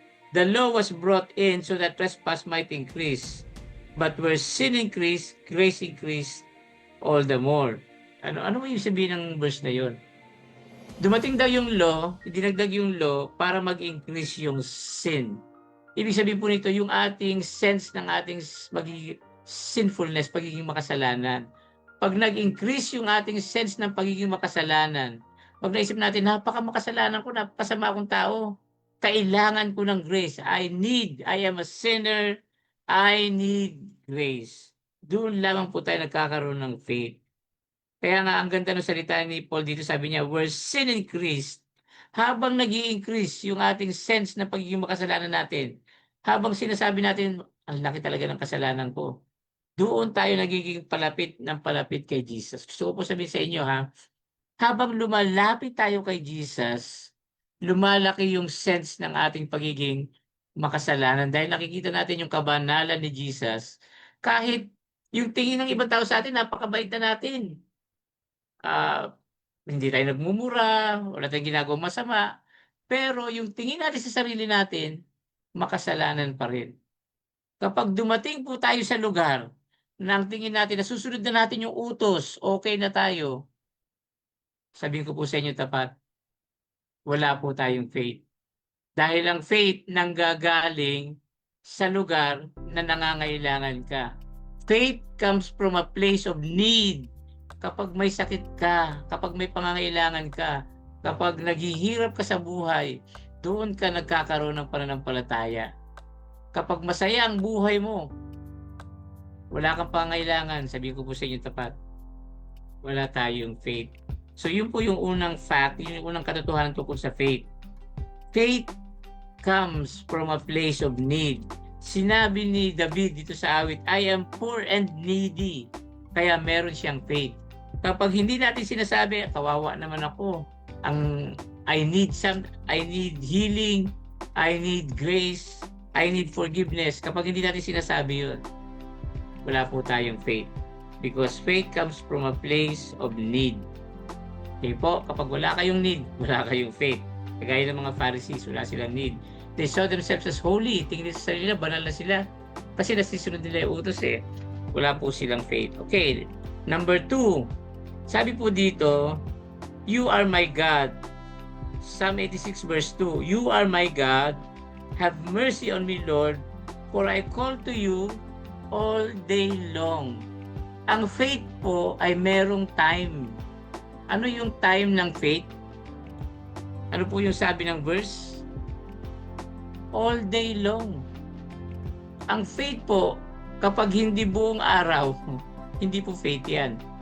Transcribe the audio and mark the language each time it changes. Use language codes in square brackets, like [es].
[en] The law was brought in so that trespass might increase. But where sin increased, grace increased all the more. [tl] Ano yung sabihin ng verse na yun? Dumating daw yung law, dinagdag yung law para mag-increase yung sin. Ibig sabihin po nito, yung ating sense ng ating magiging sinfulness, pagiging makasalanan. Pag nag-increase yung ating sense ng pagiging makasalanan, pag naisip natin, napaka-makasalanan ko, napakasama akong tao, kailangan ko ng grace. [en] I am a sinner, I need grace. [tl] Doon lamang po tayo nagkakaroon ng faith. Kaya nga, ang ganda ng salita ni Paul dito, sabi niya, [en] where sin increased, [tl] habang nag increase yung ating sense na pagiging makasalanan natin, habang sinasabi natin, ang laki talaga ng kasalanan ko, doon tayo nagiging palapit ng palapit kay Jesus. Gusto ko po sabihin sa inyo habang lumalapit tayo kay Jesus, lumalaki yung sense ng ating pagiging makasalanan dahil nakikita natin yung kabanalan ni Jesus. Kahit yung tingin ng ibang tao sa atin, napakabait na natin. Hindi tayo nagmumura, wala tayong ginagawang masama. Pero yung tingin natin sa sarili natin, makasalanan pa rin. Kapag dumating po tayo sa lugar na ang tingin natin, nasusunod na natin yung utos, okay na tayo, sabihin ko po sa inyo tapat, wala po tayong faith. Dahil ang faith nanggagaling sa lugar na nangangailangan ka. [en] Faith comes from a place of need. [tl] Kapag may sakit ka, kapag may pangangailangan ka, kapag naghihirap ka sa buhay, doon ka nagkakaroon ng pananampalataya. Kapag masaya ang buhay mo, wala kang pangangailangan, sabihin ko po sa inyo tapat, wala tayong faith. So yun po yung unang fact, yun yung unang katotohanan tungkol sa faith. [en] Faith comes from a place of need. [tl] Sinabi ni David dito sa awit, [en] I am poor and needy. [tl] Kaya meron siyang faith. Kapag hindi natin sinasabi, kawawa naman ako, [en] I need healing, I need grace, I need forgiveness. [tl] Kapag hindi natin sinasabi yun, wala po tayong faith. [en] Because faith comes from a place of need. [tl] Okay po, kapag wala kayong need, wala kayong faith. Kagaya ng mga Pharisees, wala silang need. [en] They saw themselves as holy. [tl] Tingin sa sarili nila, banal na sila. Kasi nasisunod nila yung utos Wala po silang faith. Okay, number 2. Sabi po dito, [en] you are my God. Psalm 86 verse 2. You are my God. Have mercy on me, Lord, for I call to you all day long. [tl] Ang faith po ay merong time. Ano yung time ng faith? Ano po yung sabi ng verse? [en] All day long. [tl] Ang faith po, kapag hindi buong araw, hindi po faith yan.